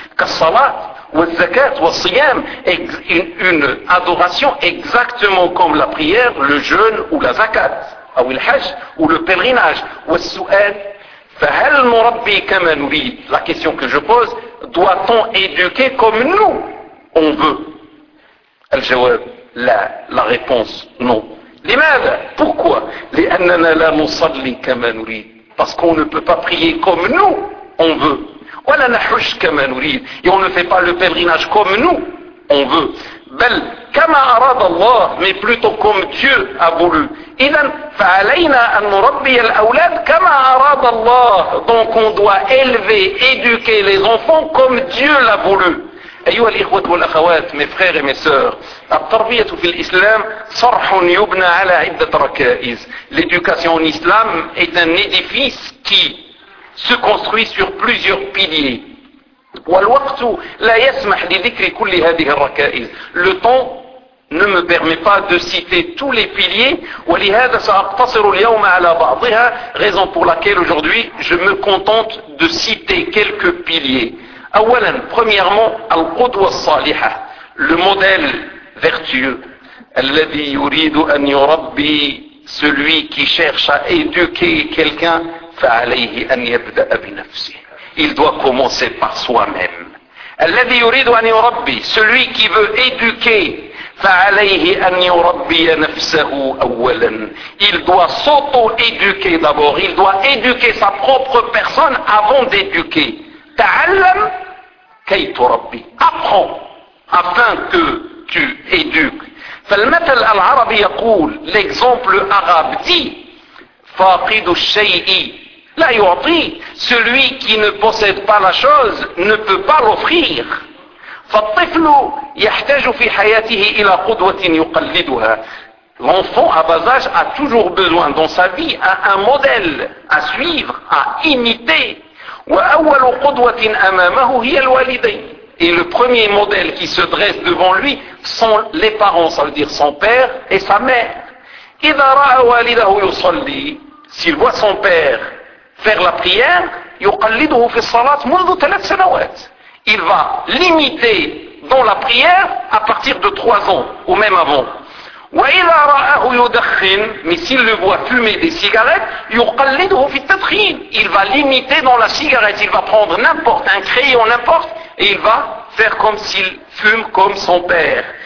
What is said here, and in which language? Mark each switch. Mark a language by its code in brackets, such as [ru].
[ar] Kassalat, wazakat, wassiyam, [fr] une adoration exactement comme la prière, le jeûne ou la zakat, ou le pèlerinage, [ar] wassu'ad. Fahal murabbi kama nurid, [fr] la question que je pose, doit-on éduquer comme nous on veut? [ar] Al-jawab, [fr] la réponse, non. [ar] لماذا؟ [fr] Pourquoi؟ [ar] لأننا لا نصلي كما نريد. [fr] Parce qu'on ne peut pas prier comme nous on veut. [ar] ولا نحج كما نريد. [fr] Et on ne fait pas le pèlerinage comme nous on veut. [ar] بل كما أراد الله, [fr] mais plutôt comme Dieu a voulu. [ar] إذن فعلينا أن نربي الأولاد كما أراد الله. [fr] Donc on doit élever, éduquer les enfants comme Dieu l'a voulu. [ar] أيها الإخوة والأخوات, [fr] mes frères et mes sœurs, [ar] التربية في الإسلام صرح يبنى على عدة ركائز. [fr] L'éducation en islam est un édifice qui se construit sur plusieurs piliers. [ar] والوقت لا يسمح لذكر كل هذه الركائز. [fr] Le temps ne me permet pas de citer tous les piliers. [ar] ولهذا سأقتصر اليوم على بعضها, [fr] raison pour laquelle aujourd'hui je me contente de citer quelques piliers. [ar] أولا, [fr] premièrement, [ar] القدوة الصالحة, [fr] le modèle vertueux, [ar] الذي يريد أن يربي, [fr] celui qui cherche à éduquer quelqu'un, [ar] فعليه أن يبدأ بنفسه, [fr] il doit commencer par soi-même, الذي يريد أن يربي, celui qui veut éduquer, [ar] فعليه أن يربي نفسه أولا. [fr] Il doit s'auto-éduquer d'abord. Il doit éduquer sa propre personne avant d'éduquer. [ar] تعلم كي تربي. [fr] Apprends afin que tu éduques. [ar] فالمثل العربي يقول, [fr] l'exemple arabe dit, [ar] فاقد الشيء لا يعطي. [fr] Celui qui ne possède pas la chose ne peut pas l'offrir. [ar] فالطفل يحتاج في حياته إلى قدوة يقلدها. [fr] L'enfant à bas âge a toujours besoin dans sa vie un modèle à suivre, à imiter. [ar] وأول قدوة أمامه هي الوالدين. [fr] Et le premier modèle qui se dresse devant lui sont les parents, ça veut dire son père et sa mère. [ar] إذا رأى والده يصلي, [fr] s'il voit son père faire la prière, [ar] يقلده في الصلاة منذ ثلاث سنوات. [fr] Il va l'imiter dans la prière à partir de 3 ans, ou même avant. [ar] وَإِذَا رَأَهُ يُدَخِّنْ, [fr] mais s'il le voit fumer des cigarettes, [ar] يُقَلِّدْهُ فِي التَّدْخِينِ, [fr] il va l'imiter dans la cigarette, il va prendre n'importe, un crayon, n'importe, et il va faire comme s'il fume comme son père.